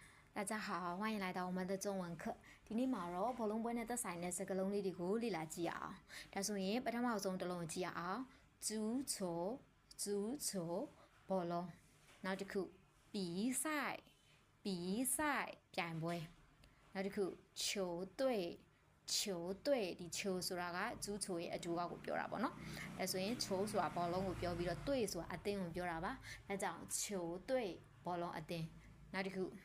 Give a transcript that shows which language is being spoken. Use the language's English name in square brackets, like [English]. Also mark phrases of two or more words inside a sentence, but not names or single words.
[Chinese] 大家好，欢迎来到我们的中文课。 [Burmese] ဒီနေ့မှာတော့ဘောလုံးပွဲနဲ့သက်ဆိုင်တဲ့စကားလုံးလေးတွေကိုလေ့လာကြည့်အောင်။ဒါဆိုရင်ပထမဆုံးတစ်လုံးကြည့်အောင်။足球ဘောလုံးနောက်တစ်ခု比赛 ပြိုင်ပွဲနောက်တစ်ခု球队ဒီ球ဆိုတာက足球ရဲ့အတူအကိုပြောတာပေါ့နော်။ဒါဆိုရင်球ဆိုတာဘောလုံးကိုပြောပြီးတော့队ဆိုတာအသင်းကိုပြောတာပါ။ဒါကြောင့်球队ဘောလုံးအသင်းနောက်တစ်ခု